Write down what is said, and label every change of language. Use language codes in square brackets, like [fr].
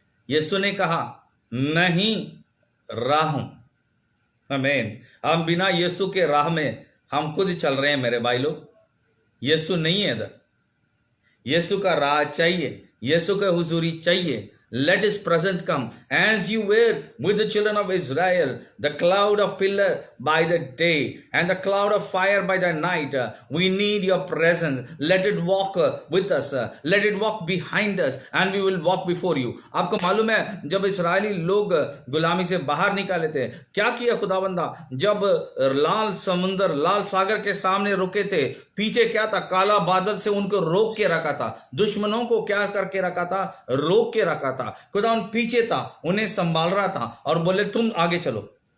[hi] यीशु ने कहा, नहीं राह हूं। आमीन। हम बिना यीशु के राह में हम खुद चल रहे हैं मेरे भाई लोग। यीशु नहीं है इधर, यीशु का राह चाहिए, यीशु का हुजूरी चाहिए। [en] Let his presence come as you were with the children of Israel, the cloud of pillar by the day and the cloud of fire by the night. We need your presence. Let it walk with us. Let it walk behind us and we will walk before you. [hi] आपको मालूम है जब इस्राएली लोग गुलामी से बाहर निकाले थे, क्या किया खुदावंदा? जब लाल समुंदर, लाल सागर के सामने रुके थे, पीछे क्या था? काला बादल से उनको रोक के रखा था। दुश्मनों को क्या करके रखा था? रोक के रखा था। खुदा उन पीछे था, उन्हें संभाल रहा था और बोले तुम आगे चलो।